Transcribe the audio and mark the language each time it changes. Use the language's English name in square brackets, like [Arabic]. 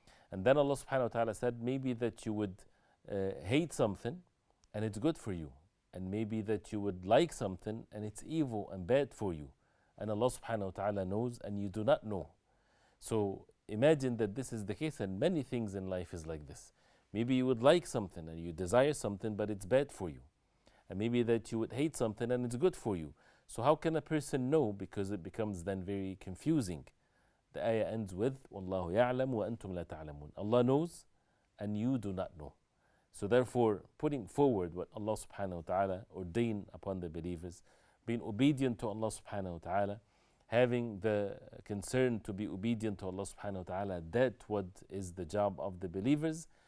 [English] And then Allah subhanahu wa ta'ala said maybe that you would hate something and it's good for you, and maybe that you would like something and it's evil and bad for you, and Allah subhanahu wa ta'ala knows and you do not know. So imagine that this is the case, and many things in life is like this. Maybe you would like something and you desire something, but it's bad for you. And maybe that you would hate something and it's good for you. So how can a person know? Because it becomes then very confusing. [Arabic] The ayah ends with, وَاللَّهُ يَعْلَمُ وَأَنْتُمْ لَا تَعْلَمُونَ. [English] Allah knows and you do not know. So therefore, putting forward what Allah subhanahu wa ta'ala ordained upon the believers, being obedient to Allah subhanahu wa ta'ala, having the concern to be obedient to Allah subhanahu wa ta'ala, that what is the job of the believers.